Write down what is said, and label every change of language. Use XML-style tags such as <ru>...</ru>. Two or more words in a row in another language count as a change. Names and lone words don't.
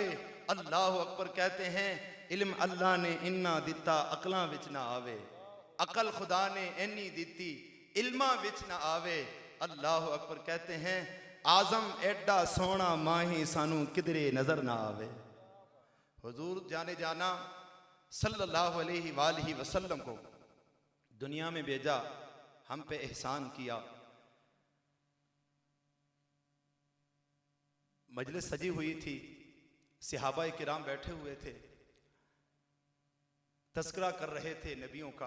<ar>الله أكبر</ar> <ur>کہتے ہیں</ur> <pa>علم اللہ نے اِنّا دتا، عقلاں وچ نہ آوے. عقل خدا نے اِنّی دتی، علماں وچ نہ آوے.</pa> <ar>الله أكبر</ar> <ur>کہتے ہیں</ur> <pa>اعظم ایڈا سوہݨا ماہی، سانوں کدھرے نظر نہ آوے.</pa> <ur>حضور جانِ جاناں</ur> <ar>صلى الله عليه وسلم</ar> <ur>کو دنیا میں بھیجا، ہم پہ احسان کیا. مجلس سجی ہوئی تھی، صحابہ کرام بیٹھے ہوئے تھے، تذکرہ کر رہے تھے نبیوں کا.</ur>